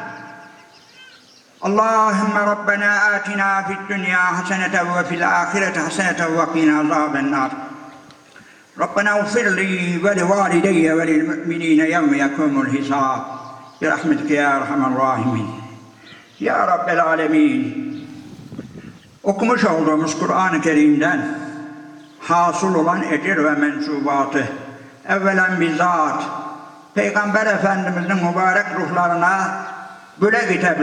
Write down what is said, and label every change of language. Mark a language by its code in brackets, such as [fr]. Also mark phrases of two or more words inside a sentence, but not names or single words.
[ar] اللهم ربنا آتنا في الدنيا حسنة وفي الآخرة حسنة وقنا عذاب النار. ربنا اغفر لي ولوالدي وللمؤمنين يوم يقوم الحساب برحمتك يا أرحم الراحمين. يا رب العالمين. [tr] Okumuş olduğumuz Kur'an-ı Kerim'den hasıl olan ecir ve mensubatı evvelen bizzat Peygamber Efendimiz'in mübarek ruhlarına böyle gitemiz.